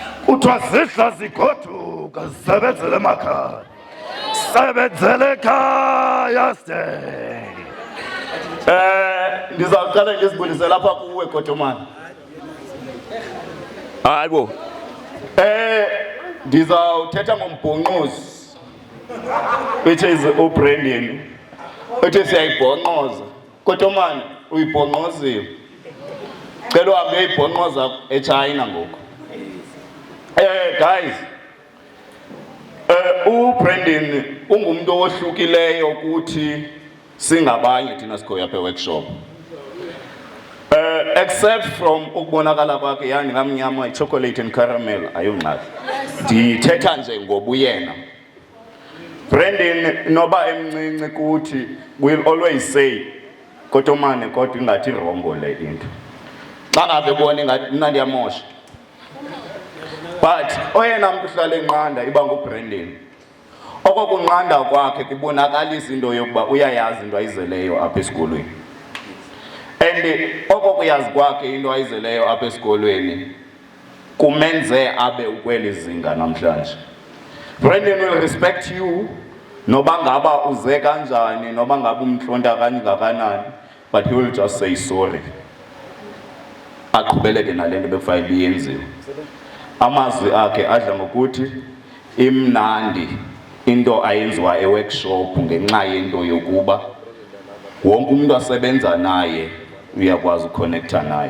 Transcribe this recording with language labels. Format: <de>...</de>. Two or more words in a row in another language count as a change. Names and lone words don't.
<xh>kuthiwa zihla zigoduka zisebenzele emakhaya, sebenzele ekhaya stay. Ndizawuqala ngizibulise lapha kuwe Kotomani. Hayibo. Ndizawuthetha ngombhonqozi,</xh> <en>which is uBrandon.</en> <xh>Uthi siyayibhonqoza. Kotomani uyibhonqozile. Cela uhambe uyibhonqoza eChina ngoku. Guys, uBrandon ungumuntu ohlukileyo ukuthi singabanye thina sikhoya apha workshop.</xh> <en>Except from</en> <xh>ukubonakala kwakhe yandingamnyama</xh> <en>ichocolate and caramel</en> <xh>ayongqali. Ndithetha nje ngobuyena. Brandon noba emncinci kuthi</xh> <en>will always say</en> <xh>Kotomani kodwa ingathi rongo le into. Xa ngabe bona ingathi mna ndiyamosha. But oyena muntu uhlala enqanda iba nguBrandon. Okokunqanda kwakhe kubonakalisa into yokuba uyayazi into ayizeleyo apha esikolweni. And okokuyazi kwakhe into ayizeleyo apha esikolweni kumenze abe ukweli zinga namhlanje. Brandon</xh> <en>will respect you</en> <xh>noba ngaba uze kanjani noba ngaba umntlonta kangakanani, but he will just say sorry. Aqhubeleke nalento bekufanele iyenziwe. Amazwi akhe adla ngokuthi imnandi into ayenziwa eworkshop ngenxa yento yokuba wonke umuntu asebenza naye uyakwazi uconnecta naye.</xh>